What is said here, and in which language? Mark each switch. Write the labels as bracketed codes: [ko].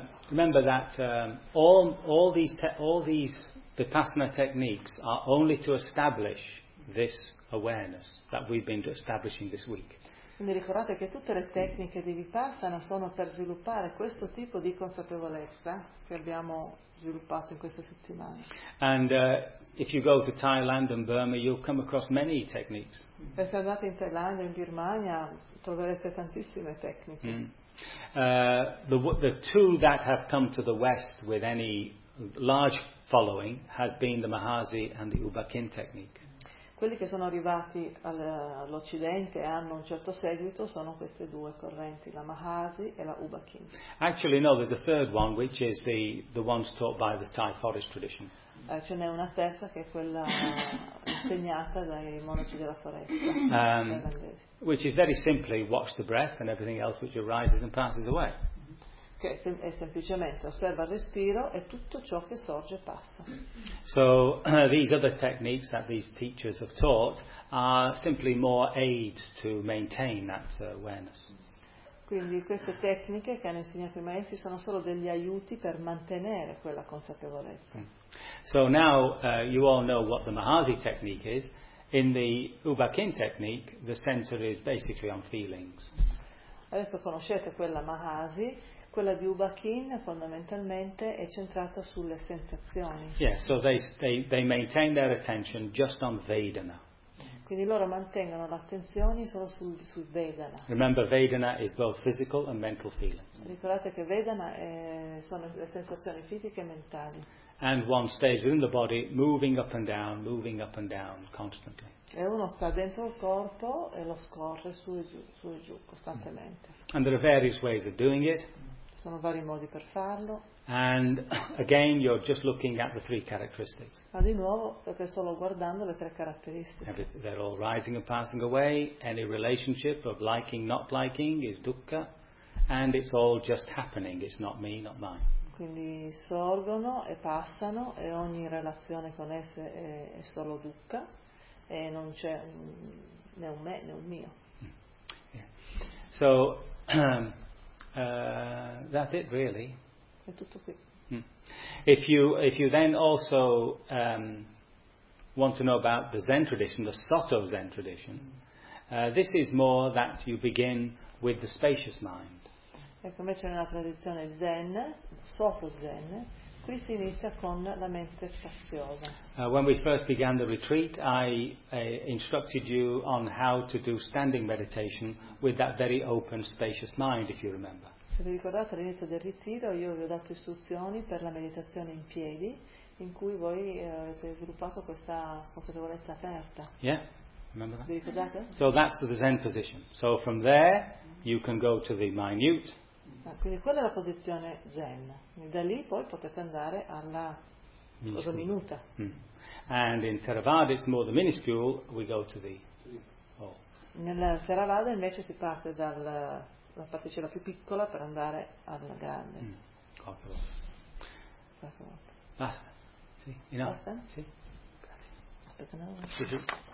[en] Remember that all these Vipassana techniques are only to establish this awareness that we've been establishing this week. [it] Quindi ricordate che tutte le tecniche di Vipassana sono per sviluppare questo tipo di consapevolezza che abbiamo sviluppato in queste settimane. [en] And if you go to Thailand and Burma, you'll come across many techniques. [it] E se andate in Thailandia, in Birmania, troverete tantissime tecniche. [en] The two that have come to the West with any large following has been the Mahasi and the Ubakin technique. [it] Quelli che sono arrivati all'Occidente e hanno un certo seguito sono queste due correnti, la Mahasi e la Ubakin. [en] Actually no, there's a third one, which is the ones taught by the Thai forest tradition. [it] Ce n'è una terza che è quella insegnata dai monaci della foresta thailandesi. [en] Which is very simply watch the breath and everything else which arises and passes away. [it] Che è semplicemente osserva il respiro e tutto ciò che sorge passa. [en] So these other techniques that these teachers have taught are simply more aids to maintain that awareness. [it] Quindi queste tecniche che hanno insegnato i maestri sono solo degli aiuti per mantenere quella consapevolezza. [en] So now you all know what the Mahasi technique is. In the Ubakin technique the center is basically on feelings. [it] Adesso conoscete quella Mahasi. Quella di Ubakin fondamentalmente è centrata sulle sensazioni. [en] Yes, so they maintain their attention just on Vedana. [it] Quindi loro mantengono l'attenzione solo su Vedana. [en] Remember, Vedana is both physical and mental feelings. [it] Ricordate che Vedana sono le sensazioni fisiche e mentali. [en] And one stays within the body, moving up and down, constantly. [it] E uno sta dentro il corpo e lo scorre su e giù, costantemente. [en] And there are various ways of doing it. [it] Sono vari modi per farlo. [en] And again, you're just looking at the three characteristics. [it] Ma di nuovo state solo guardando le tre caratteristiche. [en] They're all rising and passing away. Any relationship of liking, not liking is dukkha. And it's all just happening. It's not me, not mine. [it] Quindi sorgono e passano e ogni relazione con esse è solo dukkha e non c'è né un me né un mio. [en] So that's it really. [it] È tutto qui. [en] If you then also want to know about the Zen tradition, the Soto Zen tradition, this is more that you begin with the spacious mind. [it] Ecco, invece nella tradizione Zen, Soto Zen, altri si inizia con la mente spaziosa. [en] When we first began the retreat, I instructed you on how to do standing meditation with that very open, spacious mind, if you remember. [it] Se vi ricordate, all'inizio del ritiro io vi ho dato istruzioni per la meditazione in piedi, in cui voi avete sviluppato questa consapevolezza aperta. [en] Yeah, remember that? [it] Vi ricordate? [en] So that's the Zen position. So from there you can go to the minute. [it] Quindi quella è la posizione Zen. Da lì poi potete andare alla cosa minuta. [en] And in Theravada it's more the minuscule, we go to the... Oh. [it] Nel Theravada invece si parte dalla particella più piccola per andare alla grande. Basta. Sì, in basta? Sì. Aspetta un attimo.